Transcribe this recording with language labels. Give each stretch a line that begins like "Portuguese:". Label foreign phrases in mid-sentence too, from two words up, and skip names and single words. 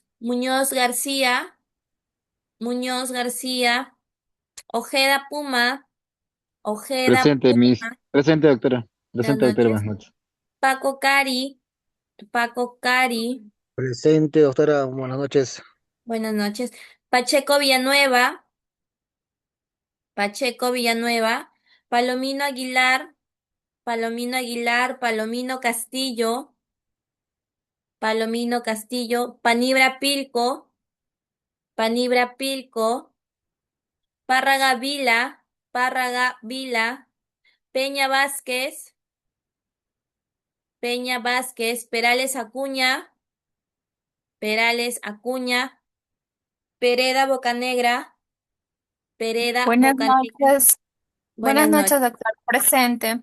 Spanish: Muñoz García, Muñoz García, Ojeda Puma, Ojeda Presente, Miss. Puma, Presente, doctora. buenas Presente, doctora, noches. buenas noches. Paco Cari, Paco Cari, Presente, doctora, buenas noches. buenas noches. Pacheco Villanueva, Pacheco Villanueva, Palomino Aguilar, Palomino Aguilar, Palomino Castillo, Palomino Castillo, Panibra Pilco, Panibra Pilco, Párraga Vila, Párraga Vila, Peña Vázquez, Peña Vázquez, Perales Acuña, Perales Acuña, Pereda Bocanegra, Pereda Buenas Bocanegra, noches. Buenas buenas noches, noches, doctor. Presente.